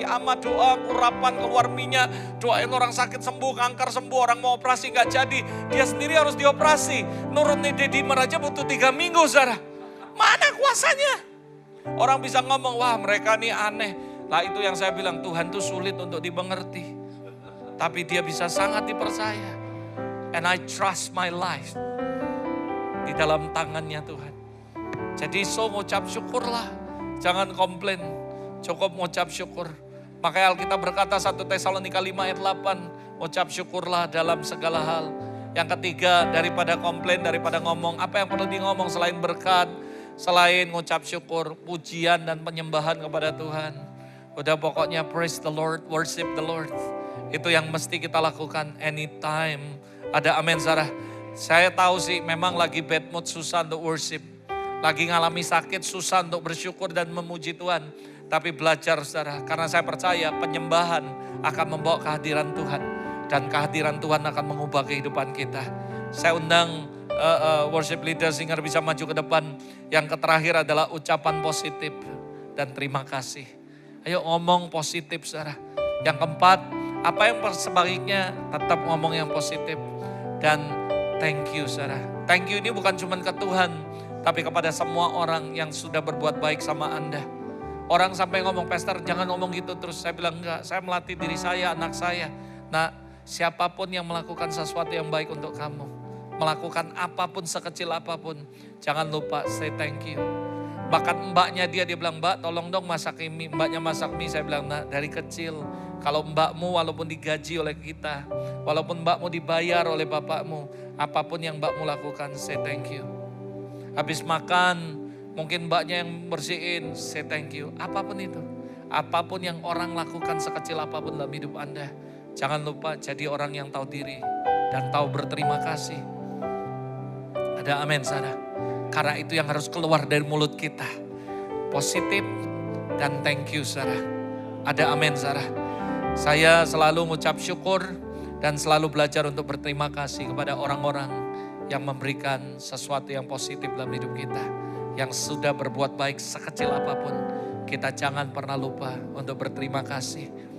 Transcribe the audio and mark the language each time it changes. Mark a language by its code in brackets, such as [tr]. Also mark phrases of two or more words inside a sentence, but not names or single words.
[id] Ama doa, urapan, keluar minyak. Doain orang sakit sembuh, kanker sembuh, orang mau operasi gak jadi. Dia sendiri harus dioperasi. Nurunin dedimer aja butuh 3 minggu saudara. Mana kuasanya? Orang bisa ngomong, wah mereka nih aneh. Lah itu yang saya bilang, Tuhan tuh sulit untuk dimengerti. Tapi dia bisa sangat dipercaya. [en] And I trust my life [id] di dalam tangannya Tuhan. Jadi ngucap syukurlah. Jangan komplain. Cukup ngucap syukur. Makanya Alkitab berkata 1 Tesalonika 5 ayat 8. Ngucap syukurlah dalam segala hal. Yang ketiga, daripada komplain, daripada ngomong. Apa yang perlu di ngomong selain berkat. Selain ngucap syukur, pujian dan penyembahan kepada Tuhan. Udah pokoknya [en] praise the Lord, worship the Lord. [id] Itu yang mesti kita lakukan anytime. Ada amin Sarah. Saya tahu sih memang lagi [en] bad mood, [id] susah untuk worship. Lagi ngalami sakit, susah untuk bersyukur dan memuji Tuhan. Tapi belajar saudara, karena saya percaya penyembahan akan membawa kehadiran Tuhan. Dan kehadiran Tuhan akan mengubah kehidupan kita. Saya undang [en] worship leader singer [id] bisa maju ke depan. Yang terakhir adalah ucapan positif dan terima kasih. Ayo ngomong positif saudara. Yang keempat, apa yang sebaliknya tetap ngomong yang positif. Dan [en] thank you [id] saudara. [en] Thank you [id] ini bukan cuma ke Tuhan. Tapi kepada semua orang yang sudah berbuat baik sama Anda. Orang sampai ngomong, pastor jangan ngomong gitu terus. Saya bilang enggak, saya melatih diri saya, anak saya. Nah siapapun yang melakukan sesuatu yang baik untuk kamu. Melakukan apapun sekecil apapun. Jangan lupa [en] say thank you. [id] Bahkan mbaknya dia bilang, mbak tolong dong masak mie. Mbaknya masak mie, saya bilang nah dari kecil. Kalau mbakmu walaupun digaji oleh kita. Walaupun mbakmu dibayar oleh bapakmu. Apapun yang mbakmu lakukan, [en] say thank you. [id] Habis makan, mungkin mbaknya yang bersihin, [en] say thank you. [id] Apapun itu. Apapun yang orang lakukan sekecil apapun dalam hidup Anda. Jangan lupa jadi orang yang tahu diri. Dan tahu berterima kasih. Ada amin saudara. Karena itu yang harus keluar dari mulut kita. Positif dan [en] thank you [id] saudara. Ada amin saudara. Saya selalu mengucap syukur dan selalu belajar untuk berterima kasih kepada orang-orang yang memberikan sesuatu yang positif dalam hidup kita. Yang sudah berbuat baik sekecil apapun. Kita jangan pernah lupa untuk berterima kasih.